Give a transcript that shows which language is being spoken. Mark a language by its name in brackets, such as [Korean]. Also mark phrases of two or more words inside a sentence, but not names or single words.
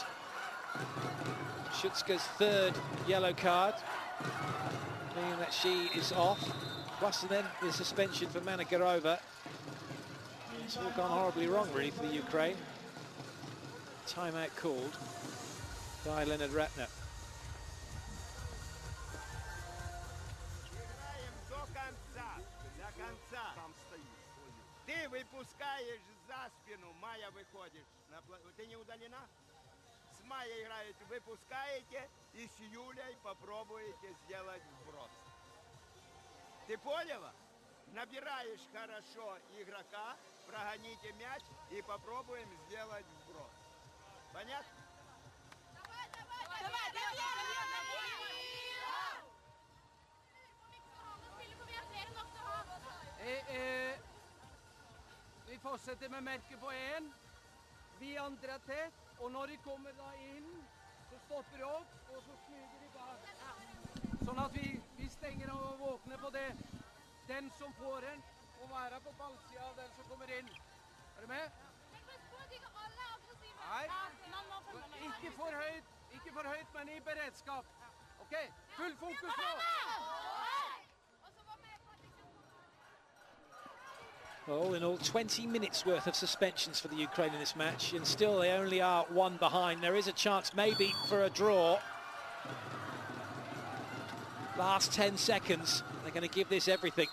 [English] Shutska's 3rd yellow card, meaning that she is off. Plus then the suspension for Managarova. It's all gone horribly wrong, really, for the Ukraine. Timeout called by Leonard Ratner. [Russian] Ты выпускаешь за спину, Майя выходишь. Ты не удалена? С Майей играете, выпускаете и с Юлей попробуете сделать вброс. Ты поняла? Набираешь хорошо игрока, прогоните мяч и попробуем сделать вброс. Понятно? [Norwegian] Vi fortsetter med merket på 1. Vi andre er tett, og når de kommer da inn, så stopper de opp, og så smyger de bak. Sånn at vi stenger og våkner på det. Den som får den, må være på ballsida av den som kommer inn. Er du med? Nei, ikke for høyt, men i beredskap. Ok, full fokus nå! [English] Well, all in all, 20 minutes worth of suspensions for the Ukraine in this match, and still they only are 1 behind. There is a chance maybe for a draw. Last 10 seconds, they're going to give this everything.